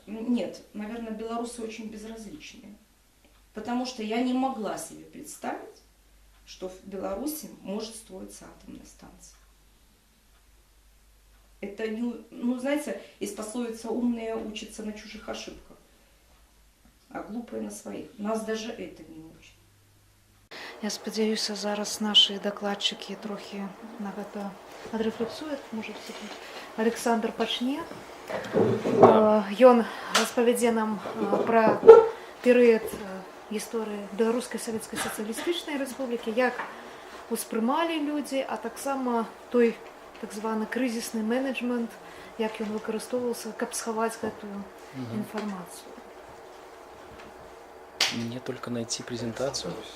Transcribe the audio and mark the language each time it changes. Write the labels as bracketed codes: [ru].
[ru] Нет, наверное, белорусы очень безразличные. Потому что я не могла себе представить, что в Беларуси может строиться атомная станция. Это, знаете, из пословицы «умные учатся на чужих ошибках, а глупые на своих». Нас даже это не учат. [uk] Я сподіваюся, зараз наші докладчики трохи на це відрефлексують. Може, Олександр почне. Ён розповідає нам про період історії Білоруської Совєтської Соціалістичної Республіки, як усприймали люди, а так само той так званий кризисний менеджмент, як він використовувався, каб сховати цю інформацію. [ru] Мне только найти презентацию.